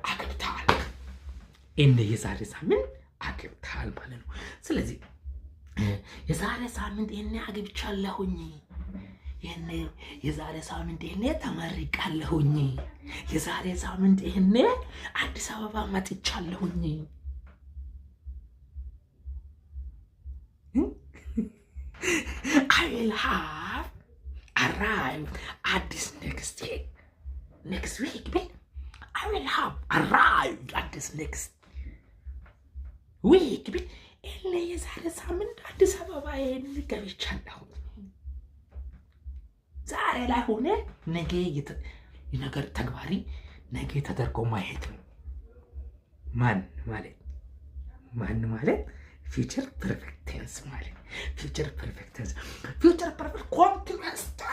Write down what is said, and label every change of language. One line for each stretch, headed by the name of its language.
Amharic: አግብተሃል። እኔ የዛሬ ሳምንት አግብተሃል ማለት ነው። ስለዚህ የዛሬ ሳምንት እኔ አግብቻለሁኝ፣ እኔ የዛሬ ሳምንት እኔ ተመርቃለሁኝ፣ የዛሬ ሳምንት እኔ አዲስ አበባ መጥቻለሁኝ።
English: I will have arrived at this next week. I will have arrived at this next week.
Amharic: እኔ የዛሬ ሳምንት አዲስ አበባ ገብቻለሁ። ዛሬ ላይ ሆነ ነገ የነገር ተግባሪ ነገ ተደርጎ ማየት ነው። ማን ማለት ፊውቸር ፐርፌክት ቴንስ ማለት ፊውቸር ፐርፌክት ቴንስ ፊውቸር ፐርፌክት ኮንቲኒዩስ